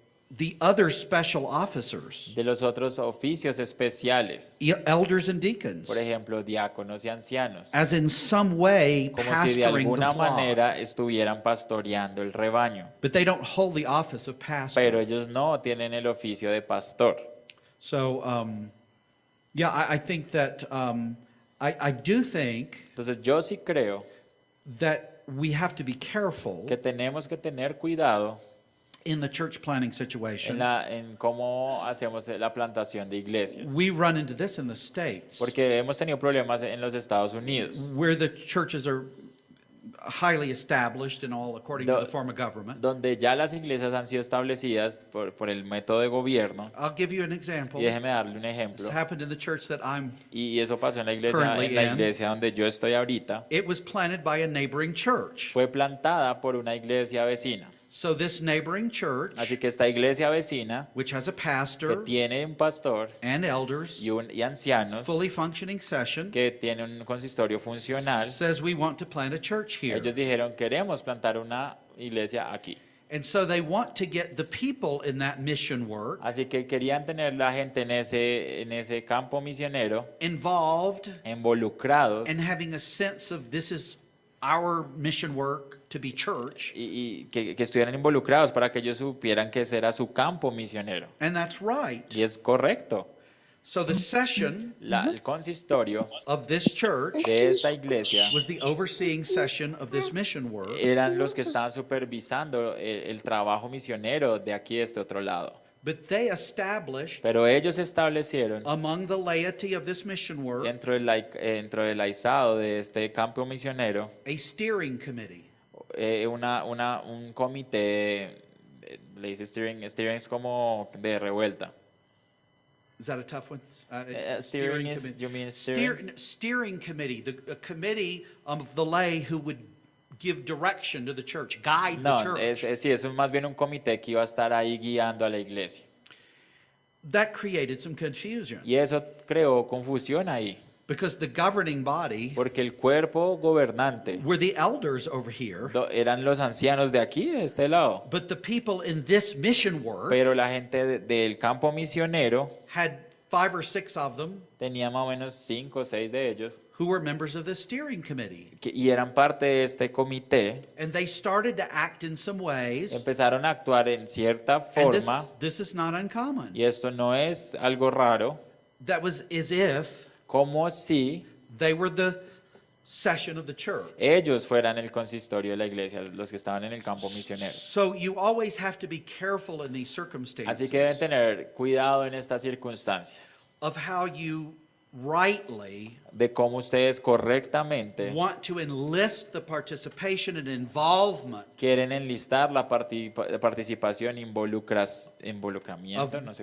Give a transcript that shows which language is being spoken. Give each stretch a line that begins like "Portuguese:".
English: the other special officers,
Spanish: los otros oficios especiales,
English: elders and deacons,
Spanish: por ejemplo, diáconos y ancianos,
English: as in some way
Spanish: como si de
English: pastoring the
Spanish: alguna
English: flock.
Spanish: manera estuvieran pastoreando el rebaño,
English: But they don't hold the office of pastor.
Spanish: pero ellos no tienen el oficio de pastor.
English: So, yeah, I think that I do think
Spanish: Entonces yo sí creo
English: that we have to be careful
Spanish: que tenemos que tener cuidado
English: in the church planning situation.
Spanish: en cómo hacemos la plantación de iglesias,
English: We run into this in the States,
Spanish: porque hemos tenido problemas en los Estados Unidos,
English: where the churches are highly established and all according to The- the form of government.
Spanish: donde ya las iglesias han sido establecidas por el método de gobierno.
English: I'll give you an example.
Spanish: Y déjeme darle un ejemplo.
English: This happened in the church that I'm.
Spanish: Y eso pasó en la
English: Currently in.
Spanish: iglesia donde yo estoy ahorita.
English: It was planted by a neighboring church.
Spanish: Fue plantada por una iglesia vecina.
English: So this neighboring church,
Spanish: Así que esta iglesia vecina,
English: which has a
Spanish: que
English: pastor
Spanish: tiene un pastor
English: and elders,
Spanish: y ancianos,
English: fully functioning session,
Spanish: que tiene un consistorio funcional,
English: says we want to plant a church here.
Spanish: ellos dijeron, queremos plantar una iglesia aquí.
English: And so they want to get the people in that mission work
Spanish: Así que querían tener la gente en ese campo misionero,
English: involved
Spanish: involucrados,
English: and having a sense of this is our mission work to be church.
Spanish: y que estuvieran involucrados para que ellos supieran que ese era su campo misionero.
English: And that's right.
Spanish: Y es correcto.
English: So the session
Spanish: El consistorio
English: of this church
Spanish: de esta iglesia
English: was the overseeing session of this mission work.
Spanish: eran los que estaban supervisando el trabajo misionero de aquí, de este otro lado.
English: But they established
Spanish: Pero ellos establecieron
English: among the laity of this mission work
Spanish: dentro del aizado de este campo misionero
English: a steering committee.
Spanish: un comité, le dice steering es como de revuelta.
English: Is that a tough one? Steering is, committee. you mean steering? Steering committee, a committee of the lay who would give direction to the church, guide the
Spanish: No,
English: church.
Spanish: sí, es más bien un comité que iba a estar ahí guiando a la iglesia.
English: That created some confusion
Spanish: Y eso creó confusión ahí,
English: because the governing body
Spanish: porque el cuerpo gobernante
English: were the elders over here,
Spanish: eran los ancianos de aquí, de este lado.
English: but the people in this mission work
Spanish: Pero la gente del campo misionero
English: had 5 or 6 of them
Spanish: tenía más o menos 5 o 6 de ellos
English: who were members of the steering committee.
Spanish: y eran parte de este comité.
English: And they started to act in some ways,
Spanish: Empezaron a actuar en cierta
English: and
Spanish: forma,
English: this is not uncommon.
Spanish: y esto no es algo raro,
English: That was as if
Spanish: como si
English: they were the session of the church.
Spanish: ellos fueran el consistorio de la iglesia, los que estaban en el campo misionero.
English: So you always have to be careful in these
Spanish: Así que deben
English: circumstances
Spanish: tener cuidado en estas circunstancias,
English: of how you rightly
Spanish: de cómo ustedes correctamente
English: want to enlist the participation and involvement
Spanish: quieren enlistar la participación, involucramiento, no sé